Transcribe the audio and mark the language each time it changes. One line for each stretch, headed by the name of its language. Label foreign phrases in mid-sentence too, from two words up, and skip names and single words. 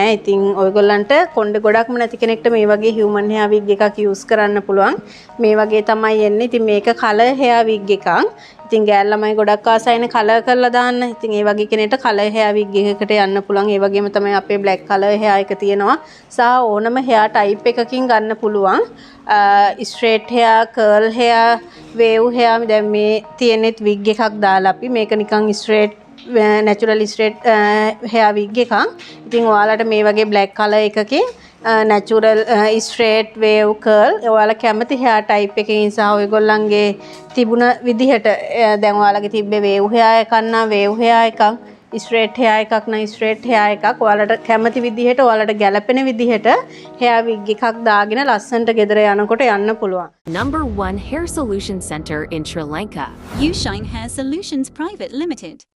Sinhala: ඉතින් ඔයගොල්ලන්ට කොණ්ඩේ ගොඩක්ම නැති කෙනෙක්ට මේ වගේ
English: human hair wig
Sinhala: එකක් use කරන්න පුළුවන්. මේ වගේ තමයි එන්නේ. ඉතින් මේක
English: color hair wig
Sinhala: එකක්. ඉතින් ගෑල් ළමයි ගොඩක් ආසයිනේ කලර් කරලා දාන්න. ඉතින් ඒ වගේ කෙනෙක්ට කලර් hair wig එකකට යන්න පුළුවන්. ඒ වගේම තමයි අපේ
English: black color hair
Sinhala: එක තියෙනවා. සහ ඕනම
English: hair type
Sinhala: එකකින් ගන්න පුළුවන්.
English: straight hair, curl hair, wave hair
Sinhala: දැන් මේ තියෙනෙත්
English: wig
Sinhala: එකක් දාලා අපි මේක නිකන්
English: straight natural straight hair wig එකක්.
Sinhala: ඉතින් ඔයාලට මේ වගේ
English: black color
Sinhala: එකකින්
English: natural straight wave curl
Sinhala: ඔයාලා කැමති
English: hair type
Sinhala: එකකින් සහ ඔයගොල්ලන්ගේ තිබුණ විදිහට දැන් ඔයාලගේ තිබ්බේ
English: wave hair
Sinhala: එකක් නම්
English: wave hair
Sinhala: එකක්
English: straight hair
Sinhala: එකක් නම්
English: straight hair
Sinhala: එකක් ඔයාලට කැමති විදිහට ඔයාලට ගැළපෙන විදිහට
English: hair wig
Sinhala: එකක් දාගෙන ලස්සනට ගෙදර යනකොට යන්න පුළුවන්.
English: Number 1 Hair Solution Center in Sri Lanka. You Shine Hair Solutions Private Limited.